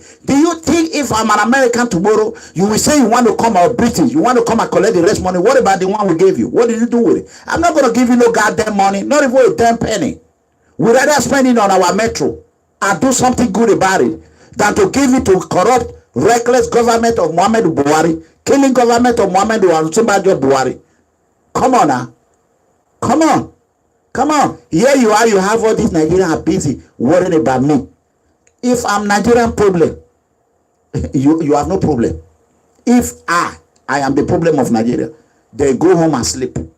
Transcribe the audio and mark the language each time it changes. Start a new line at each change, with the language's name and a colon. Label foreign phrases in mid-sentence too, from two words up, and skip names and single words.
English: Do you think if I'm an American tomorrow, you will say you want to come out British, you want to come and collect the rest money? What about the one we gave you? What did you do with it? I'm not going to give you no goddamn money, not even a damn penny. We'd rather spend it on our metro and do something good about it than to give it to corrupt, reckless government of Muhammadu Buhari, killing government of Muhammadu and Osinbajo Buhari. Come on now. Come on. Come on. Here you are, you have all these Nigerians are busy worrying about me. If I'm Nigerian problem, you have no problem. If I am the problem of Nigeria, they go home and sleep.